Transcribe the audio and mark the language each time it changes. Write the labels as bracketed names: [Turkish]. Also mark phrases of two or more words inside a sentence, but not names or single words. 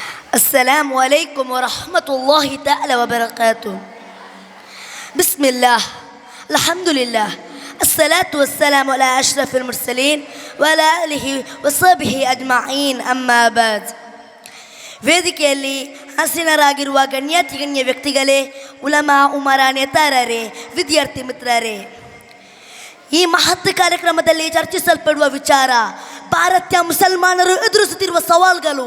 [Arabic] السلام عليكم ورحمة الله تعالى وبركاته. بسم الله الحمد لله الصلاة والسلام على أشرف المرسلين وعلى آله وصحبه أجمعين أما بعد. [Kannada] ವೇದಿಕೆಯಲ್ಲಿ ಹಸಿನರಾಗಿರುವ ಗಣ್ಯ ವ್ಯಕ್ತಿಗಳೇ, [Arabic] علماء أمراء [Kannada] ನೇತಾರರೇ, ವಿದ್ಯಾರ್ಥಿ ಮಿತ್ರರೇ, ಈ ಮಹತ್ ಕಾರ್ಯಕ್ರಮದಲ್ಲಿ ಚರ್ಚಿಸಲ್ಪಡುವ ವಿಚಾರ ಭಾರತೀಯ ಮುಸಲ್ಮಾನರು ಎದುರಿಸುತ್ತಿರುವ ಸವಾಲುಗಳು.